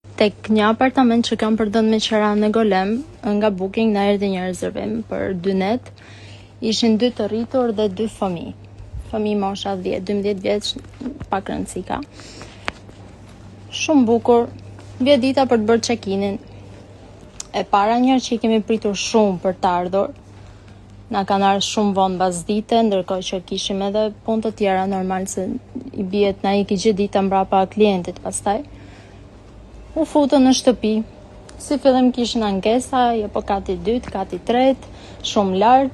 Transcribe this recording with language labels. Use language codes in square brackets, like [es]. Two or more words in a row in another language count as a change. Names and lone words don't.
[sq] Tek një apartament që kam përdorur me qira në Golem, nga Booking na erdhi një rezervim për 2 net. Ishin 2 të rritur dhe 2 fëmijë. Fëmijë mosha 10-12 vjeç, pak rëndësi ka. Shumë bukur. Vjen dita për të bërë check-in-in. E para njërë që i kemi pritur shumë për të ardhur. Na kanë ardhur shumë vonë mbas dite, ndërkohë që kishim edhe punë të tjera, normal se i bie na iki gjithë dita mbrapa klientit pastaj. U futën në shtëpi. Si fillim kishin ankesa, jo po kati 2, kati 3, shumë lart.